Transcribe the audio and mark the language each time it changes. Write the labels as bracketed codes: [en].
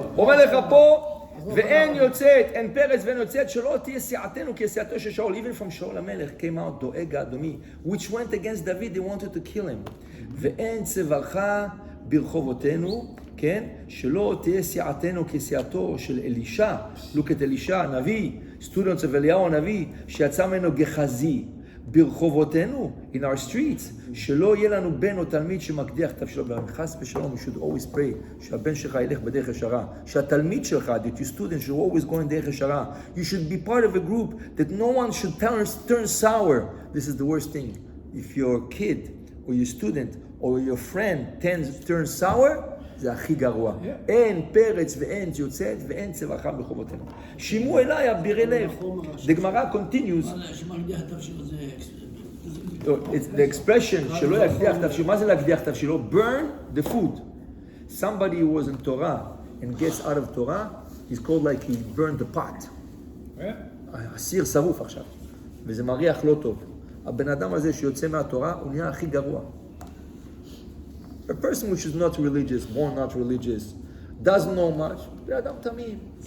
[he] אומר לך פה, ואין יוצאת, אין פרץ ואין יוצאת, שלא תהיה סיעתנו כסיעתו של שאול. [en] Even from שאול המלך came out דואג האדומי, which went against David, they wanted to kill him. [he] ואין צווארך ברחובותינו, כן? שלא תהיה סיעתנו כסיעתו של אלישע, [en] look at [he] אלישע, הנביא, students of אליהו הנביא, שיצא ממנו גחזי. ברחובותינו, [en] in our streets, [he] שלא יהיה לנו בן או תלמיד שמקדיח את תפשילו. חס ושלום, [en] you should always pray [he] שהבן שלך ילך בדרך ישרה, שהתלמיד שלך, [en] that your student should always go in [he] דרך ישרה. [en] You should be part of a group that no one should turn sour. This is the worst thing. If your kid or your student or your friend turns sour, [he] זה הכי גרוע. אין פרץ ואין יוצאת ואין צווארך ברחובותינו. שימו אליי אבירי לב. [en] The Guemara continues. It's the expression [he] שלא יקדיח תפשילו. מה זה להקדיח תפשילו? [en] Burn the food. Somebody who was in Torah and gets out of Torah, he's called like he burned the pot. [he] הסיר שרוף עכשיו. וזה מריח לא טוב. הבן אדם הזה שיוצא מהתורה הוא נהיה הכי גרוע. [en] A person which is not religious, born not religious, doesn't know much, [he] זה אדם תמים.